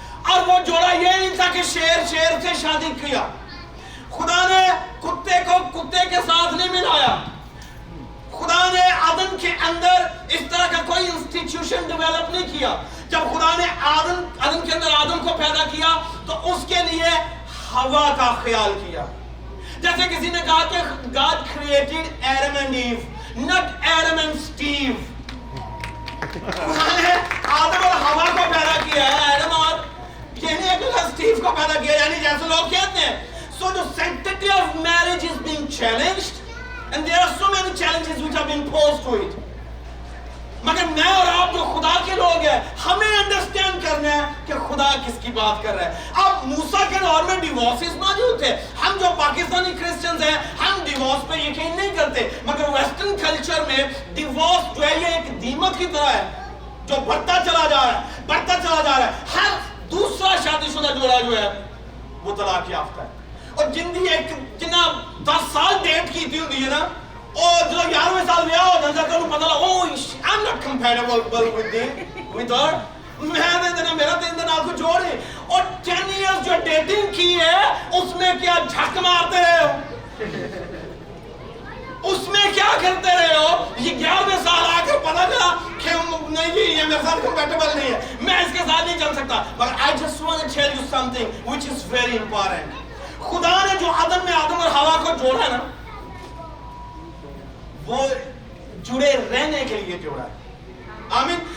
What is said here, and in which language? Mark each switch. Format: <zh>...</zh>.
<ur>اور وہ جوڑا یہ نہیں تھا کہ شیر سے شادی کیا. خدا نے کتے کو کتے کے ساتھ نہیں ملایا. خدا نے عدن کے اندر اس طرح کا کوئی انسٹیٹیوشن ڈیولپ نہیں کیا. جب خدا نے عدن کے اندر آدم کو پیدا کیا تو اس کے لیے ہوا کا خیال کیا. جیسے کسی نے کہا کہ</ur> <en>God created Adam and Eve, not Adam and Steve.</en> <ur>خدا نے آدم اور ہوا کو پیدا کیا ہے, آدم اور یہ نہیں ہے کہ اسٹیو کو پیدا کیا, یعنی جیسے لوگ کہتے ہیں.</ur> <en>So the sanctity of marriage is being challenged, and there are so many challenges which are being posed to it.</en> <ur>مگر میں اور آپ جو خدا کے لوگ ہیں, ہمیں انڈرسٹینڈ کرنا ہے کہ خدا کس کی بات کر رہا ہے. اب موسیٰ کے دور میں ڈیورسز موجود تھے. ہم جو پاکستانی کرسچنز ہیں ہم ڈیورس پہ یقین نہیں کرتے, مگر ویسٹرن کلچر میں ڈیورس جو ہے یہ ایک دیمک کی طرح ہے جو بڑھتا چلا جا رہا ہے. ہر دوسرا شادی شدہ جوڑا جو ہے وہ طلاق یافتہ ہے. اور جنہ 10 سال ڈیٹ کی تھی ہوتی ہے نا, اور جو 11ویں سال بیاہ ہو جاتا ہے, پتہ لگا</ur> <en>I'm not compatible with her.</en> <ur>میرا 3 دن آپ کو جوڑے, اور 10 years جو ڈیٹنگ کی ہے اس میں کیا جھک مارتے رہے ہو, اس میں کیا کرتے رہے ہو. یہ 11ویں سال آ کر پتہ چلا کہ نہیں جی یہ میرے ساتھ compatible نہیں ہے, میں اس کے ساتھ نہیں چل سکتا.</ur> <en>But I just want to tell you something which is very important.</en> <ur>خدا نے جو عدن میں آدم اور ہوا کو جوڑا نا, وہ جڑے رہنے کے لیے جوڑا ہے. آمین.</ur>